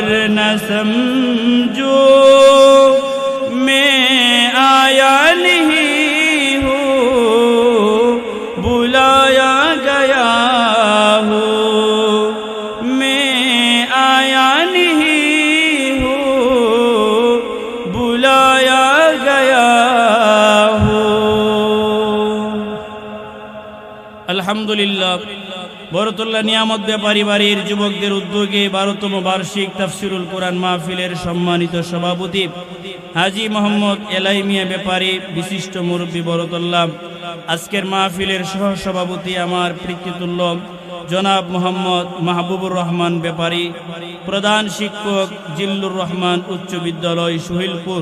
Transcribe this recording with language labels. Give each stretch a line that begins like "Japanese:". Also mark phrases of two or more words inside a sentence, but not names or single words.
Urdu: نہ سمجھو میں آیا نہیں ہوں بلایا گیا ہوں میں آیا نہیں ہوں بلایا گیا
Bangla: আলহামদুলিল্লাহ বরকতুল্লাহ নিয়ামত ব্যাপারী বাড়ির যুবকদের উদ্যোগে 12তম বার্ষিক তাফসিরুল কোরআন মাহফিলের সম্মানিত সভাপতি হাজী মোহাম্মদ এলাই মিয়া ব্যাপারী বিশিষ্ট মুরব্বী বরকতুল্লাহ আজকের মাহফিলের সহ সভাপতি আমার প্রীতিতুল্য জনাব মোহাম্মদ মাহবুবুর রহমান ব্যাপারী, প্রধান শিক্ষক জিল্লুর রহমান উচ্চ বিদ্যালয় সুহিলপুর।